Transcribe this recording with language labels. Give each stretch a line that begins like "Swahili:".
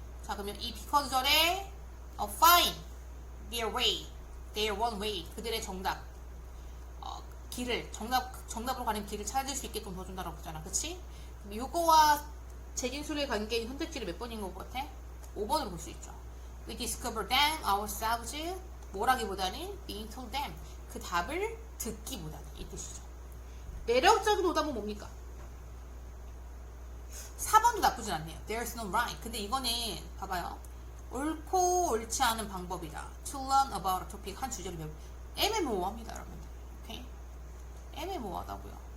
Korean: 자, 그러면 이 because절에
English: find their way. their one way.
Korean: 그들의 정답. 길을, 정답으로 가는 길을 찾을 수 있게끔 도와준다라고 했잖아. 그치? 요거와 재진술의 관계인 선택지를 몇 번인 것 같아? 5번으로 볼 수 있죠.
English: We discover them ourselves.
Korean: 뭐라기보다는
English: being told them.
Korean: 그 답을 듣기보다는 이 뜻이죠. 매력적인 오답은 뭡니까? 4번도 나쁘진 않네요.
English: There's no right.
Korean: 근데 이거는 봐봐요. 옳고 옳지 않은 방법이다.
English: To learn about a topic.
Korean: 한 주제를 배우고 애매모호합니다, 여러분. 오케이? 애매모호하다고요.